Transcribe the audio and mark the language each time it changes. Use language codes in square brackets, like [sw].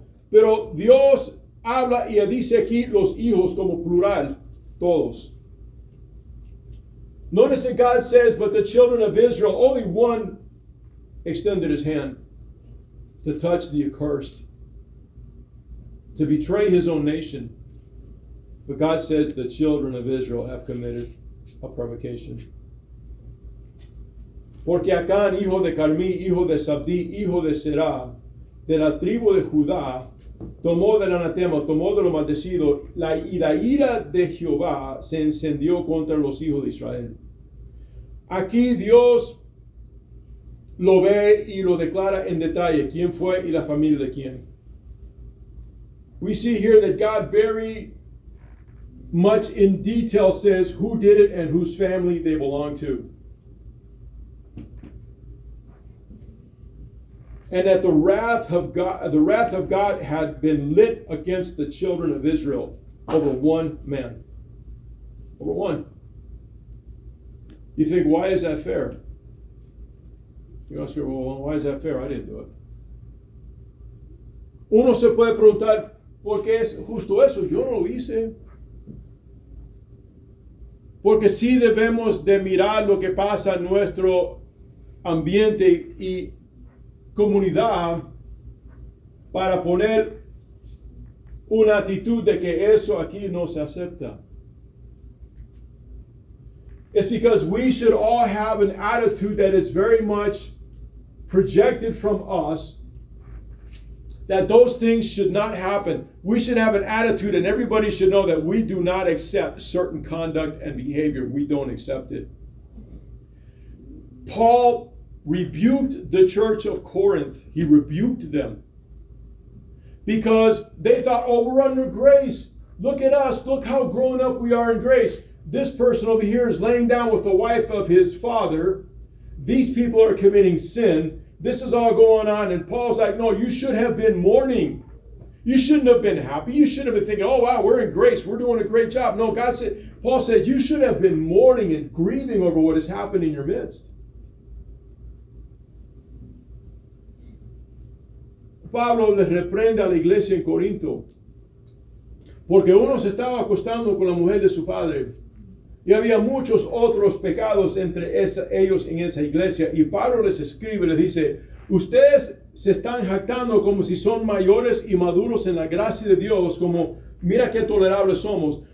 [es] Pero Dios habla y dice aquí los hijos como plural. Todos. [en] Notice that God says, but the children of Israel, only one extended his hand to touch the accursed, to betray his own nation. But God says the children of Israel have committed a provocation. [es] Porque Acán, hijo de Carmí, hijo de Sabdí, hijo de Será, de la tribu de Judá, tomó del anatema, tomó de lo maldecido, y la ira de Jehová se encendió contra los hijos de Israel. Aquí Dios lo ve y lo declara en detalle, quién fue y la familia de quién. [en] We see here that God very much in detail says who did it and whose family they belong to. And that the wrath of God had been lit against the children of Israel over one man. Over one. You think, why is that fair? You ask her, well, why is that fair? I didn't do it. [es] Uno se puede preguntar, ¿por qué es justo eso? Yo no lo hice. Porque sí debemos de mirar lo que pasa en nuestro ambiente y comunidad para poner una actitud de que eso aquí no se acepta. [en] It's because we should all have an attitude that is very much projected from us that those things should not happen. We should have an attitude, and everybody should know that we do not accept certain conduct and behavior. We don't accept it. Paul rebuked the church of Corinth. He rebuked them because they thought, oh, we're under grace. Look at us. Look how grown up we are in grace. This person over here is laying down with the wife of his father. These people are committing sin. This is all going on. And Paul's like, no, you should have been mourning. You shouldn't have been happy. You shouldn't have been thinking, oh, wow, we're in grace. We're doing a great job. No, Paul said, you should have been mourning and grieving over what has happened in your midst. [es] Pablo les reprende a la iglesia en Corinto porque uno se estaba acostando con la mujer de su padre y había muchos otros pecados entre ellos en esa iglesia, y Pablo les escribe, les dice, ustedes se están jactando como si son mayores y maduros en la gracia de Dios, como mira qué tolerables somos,